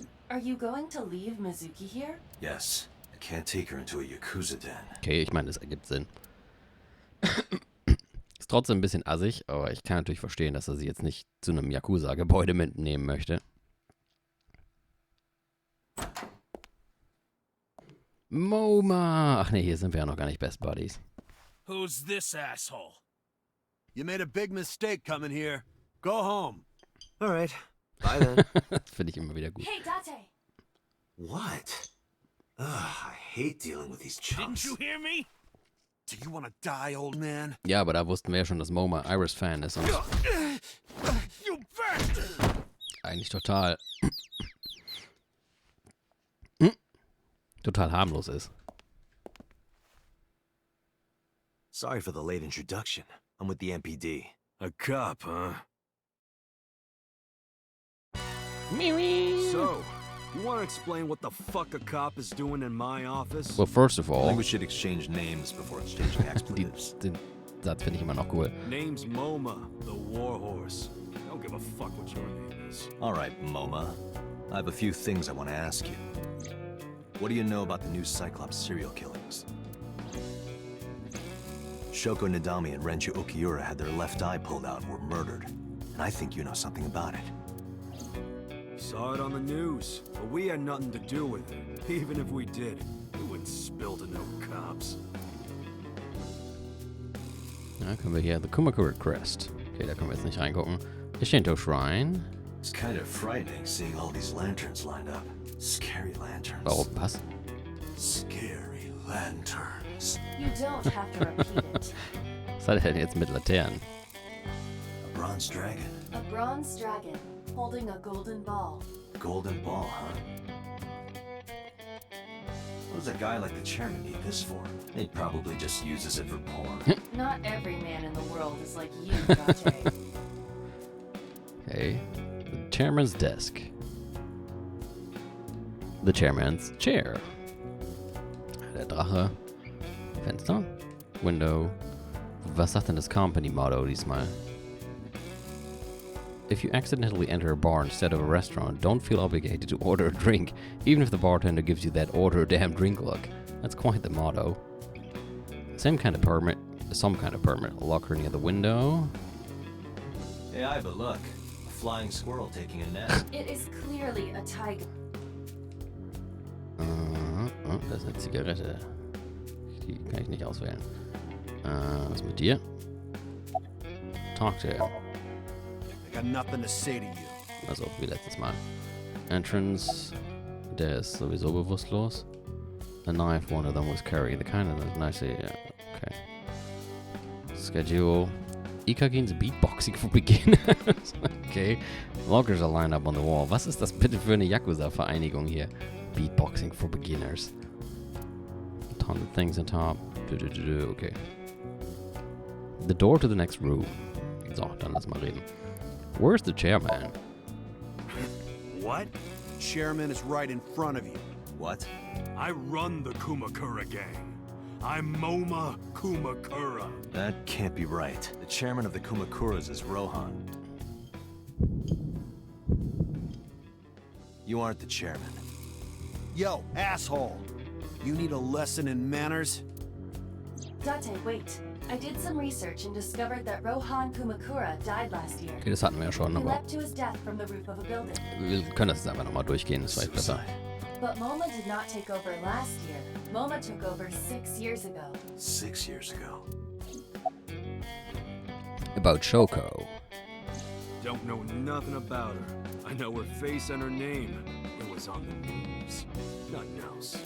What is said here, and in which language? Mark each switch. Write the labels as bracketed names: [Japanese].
[English] Are you going to leave Mizuki here? Yes. I can't take her into a Yakuza den. [German] Okay, ich meine, das ergibt Sinn. Ist trotzdem ein bisschen assig, aber ich kann natürlich verstehen, dass er sie jetzt nicht zu einem Yakuza-Gebäude mitnehmen möchte. MoMA! Ach nee, hier sind wir ja noch gar nicht Best Buddies. [English] Who's this asshole? You made a big mistake coming here. Go home. All right. Bye then. [German] Das finde ich immer wieder gut. [English] Hey, Date! What? Ugh, I hate dealing with these chumps. Didn't you hear me? Do you want to die, old man? [German] Ja, aber da wussten wir ja schon, dass Moma Iris-Fan ist und [English] You bastard! [German] eigentlich total total harmlos ist. [English] Sorry for the late introduction. I'm with the MPD. A cop, huh? Mimi. So, you want to explain what the fuck a cop is doing in my office? Well, first of I all, think we should exchange names before exchanging expletives. [German] den Satz finde ich immer noch cool. [English] Name's Moma, the warhorse. Don't give a fuck what your name is. All right, MoMA. I have a few things I want to ask you. What do you know about the new Cyclops serial killings? Shoko Nadami and Renju Okiura had their left eye pulled out and were murdered. And I think you know something about it. Saw it on the news, but we had nothing to do with it. Even if we did, we wouldn't spill to no cops. [German] Ja, können wir hier The Kumakura Crest. Okay, da können wir jetzt nicht reingucken. [English] Ishinto Shrine. It's kind of frightening seeing all these lanterns lined up. Scary lanterns. [German] Warum? Was? [English] Scary lanterns. You don't have to repeat it. [German] Was hat er denn jetzt mit Laternen? [English] A bronze dragon. A bronze dragon holding a golden ball. Golden ball, huh? What does a guy like the chairman need this for? He probably just uses it for porn. Not every man in the world is like you, Date. Okay. The chairman's desk. The chairman's chair. [German] Der Drache. Fenster. [English] Window. [German] Was sagt denn das Company Motto diesmal? [English] If you accidentally enter a bar instead of a restaurant, don't feel obligated to order a drink, even if the bartender gives you that order a damn drink look. That's quite the motto. Some kind of permit locker near the window. Yeah, but look. A flying squirrel taking a nap. It is clearly a tiger. [German] Oh, das ist eine Zigarette. Die kann ich nicht auswählen. Was ist mit dir? [English] Talk to him. I got nothing to say to you. [German] Also wie letztes Mal. Entrance. Der ist sowieso bewusstlos. [English] A knife, one of them was carrying the kind of nice. Yeah, okay. Schedule. Ikagins beatboxing for beginners. Okay. Loggers are lined up on the wall. [German] Was ist das bitte für eine Yakuza-Vereinigung hier? [English] Beatboxing for beginners. A ton of things on top. Okay. The door to the next room. [German] So, dann lass mal reden. [English] Where's the chairman? What? Chairman is right in front of you. What? I run the Kumakura gang. I'm Moma Kumakura. That can't be right. The chairman of the Kumakuras is Rohan. You aren't the chairman. Yo, asshole! You need a lesson in manners? Date, wait. I did some research and discovered that Rohan Kumakura died last year. [German] Okay, das hatten wir ja schon, [English] He [German] aber [English] leapt to his death from the roof of a building. [German] wir können das jetzt einfach nochmal durchgehen, das ist vielleicht besser. [English] But Moma did not take over last year. Moma took over 6 years ago. 6 years ago. About Shoko. Don't know nothing about her. I know her face and her name. It was on the news. Nothing else.